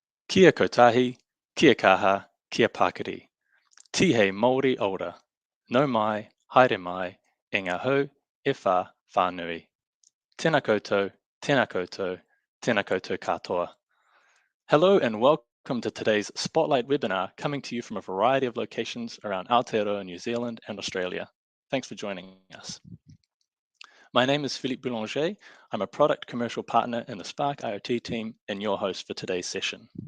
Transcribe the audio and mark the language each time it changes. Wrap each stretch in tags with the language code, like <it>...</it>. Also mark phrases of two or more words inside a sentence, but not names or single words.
<mi>Kia kotahi, kia kaha, kia pakari. Tihei Māori ora. No mai, haere mai, e ngā hau, e whā, whānui. Tēnā koutou, tēnā koutou, tēnā koutou katoa.</mi> <en>Hello and welcome to today's Spotlight webinar coming to you from a variety of locations around Aotearoa, New Zealand and Australia. Thanks for joining us. My name is Philippe Boulanger. I'm a product commercial partner in the Spark IoT team and your host for today's session.</en>